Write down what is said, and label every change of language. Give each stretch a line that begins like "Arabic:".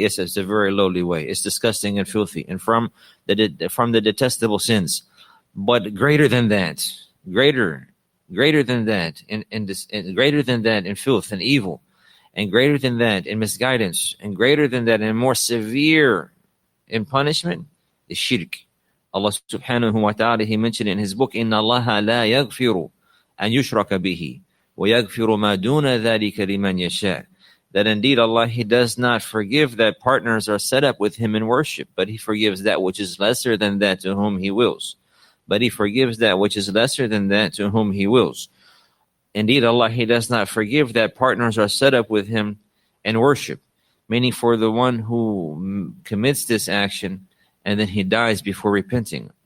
English: Yes, it's a very lowly way. It's disgusting and filthy and from the detestable sins. But greater than that, greater than that greater than that in filth and evil, and greater than that in misguidance, and greater than that and more severe in punishment is shirk. Allah subhanahu wa ta'ala, He mentioned in His book,
Arabic: إِنَّ اللَّهَ لَا يَغْفِرُ أَنْ يُشْرَكَ بِهِ وَيَغْفِرُ مَا دُونَ ذَلِكَ لِمَنْ يَشَاءُ.
English: That indeed Allah, He does not forgive that partners are set up with Him in worship, but He forgives that which is lesser than that to whom He wills. But He forgives that which is lesser than that to whom He wills. Indeed Allah, He does not forgive that partners are set up with Him in worship, meaning for the one who commits this action and then he dies before repenting.